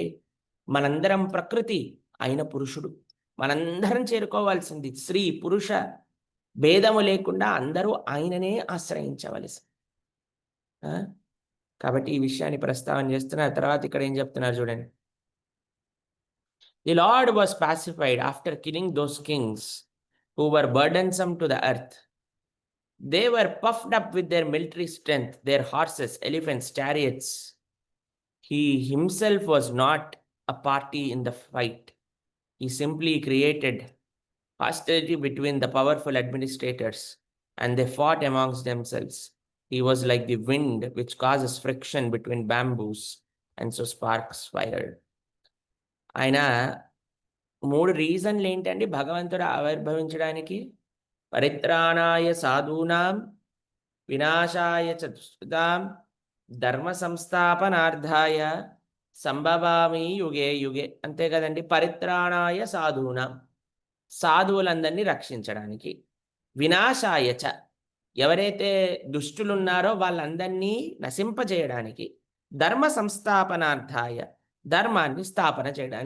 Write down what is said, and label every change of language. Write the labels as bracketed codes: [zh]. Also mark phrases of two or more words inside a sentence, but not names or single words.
[te] మనందరం ప్రకృతి, ఆయన పురుషుడు. మనందరం చేరుకోవాల్సింది స్త్రీ పురుష భేదము లేకుండా అందరూ ఆయననే ఆశ్రయించవలసి. కాబట్టి ఈ విషయాన్ని ప్రస్తావన చేస్తున్నారు. తర్వాత ఇక్కడ ఏం చెప్తున్నారు చూడండి. [en] The Lord was pacified after killing those kings who were burdensome to the earth. They were puffed up with their military strength, their horses, elephants, chariots. He himself was not a party in the fight. He simply created hostility between the powerful administrators, and they fought amongst themselves. He was like the wind which causes friction between bamboos, and so sparks fired. [te] ఆయన 3 రీజన్లు ఏంటండి భగవంతుడు ఆవిర్భవించడానికి? [sa] పరిత్రాణాయ సాధూనాం వినాశాయ చ దుష్కృతాం ధర్మ సంస్థాపనార్థాయ సంభవామి యుగే యుగే. [te] అంతే కదండి. [sa] పరిత్రాణాయ సాధూనాం, [te] సాధువులందరినీ రక్షించడానికి. [sa] వినాశాయ చ, [te] ఎవరైతే దుష్టులున్నారో వాళ్ళందరినీ నశింపజేయడానికి. [sa] ధర్మ సంస్థాపనార్థాయ, [te] ధర్మాన్ని స్థాపన చేయడానికి.